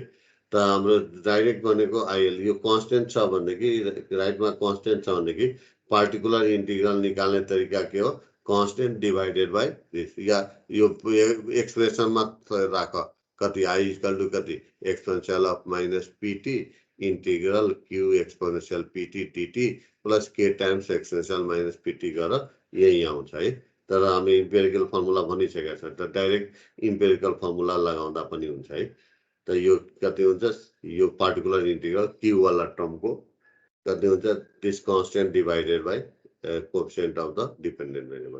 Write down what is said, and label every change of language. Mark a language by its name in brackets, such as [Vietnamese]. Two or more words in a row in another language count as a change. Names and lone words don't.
[Nepali] त हाम्रो डाइरेक्ट बनेको आइएल, यो कन्स्टेन्ट छ भनेदेखि राइटमा कन्स्टेन्ट छ भनेदेखि [English] particular integral [Nepali] निकाल्ने तरिका के हो, [English] constant divided by this, [Nepali] या यो एक्सप्रेसनमा राख कति, [English] I equal to [Nepali] कति, [English] exponential of -pt integral q exponential pt dt plus k times exponential -pt [Nepali] गरेर यही आउँछ है। तर हामी [English] empirical formula [Nepali] भनिसकेका छौँ। त डाइरेक्ट [English] empirical formula [Nepali] लगाउँदा पनि हुन्छ है। त यो कति हुन्छ, यो [English] particular integral [Nepali] q वाला टर्मको कति हुन्छ, [English] this constant divided by coefficient of the dependent variable.